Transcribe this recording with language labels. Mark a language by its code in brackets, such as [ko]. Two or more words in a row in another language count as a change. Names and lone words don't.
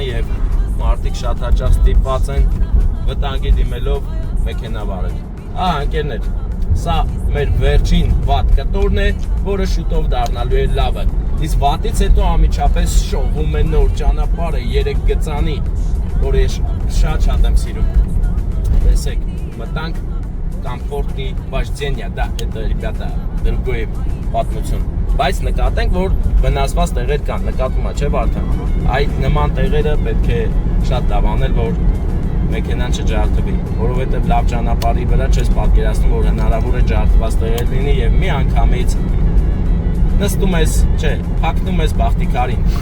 [hy] եւ մարդիկ շատ հաճախ ստիպված են վտանգի դիմելով մեքենա վարել։ Ահա ընկերներ, սա մեր վերջին վատ կտորն է, որը շուտով դառնալու է լավը։ Իսկ վատից հետո անմիջապես շովում է նոր ճանապարհը 3 գծանի, որը շատ եմ սիրում։ Տեսեք, մտանք [ru] комфортный вождение, да, это, ребята, другой [hy] պատմություն։ Բայց նկատենք, որ վնասված տեղեր կան, նկատում ա, չէ՞ Վարդան։ Այդ նման տեղերը պետք է շատ լավ անել, որ մեքենան չջարդվի, որովհետև լավ ճանապարհի վրա չես պատկերացնում, որ հնարավոր է ջարդված տեղեր լինի եւ մի անգամից նստում ես, չէ, փակնում ես բախտիկարին։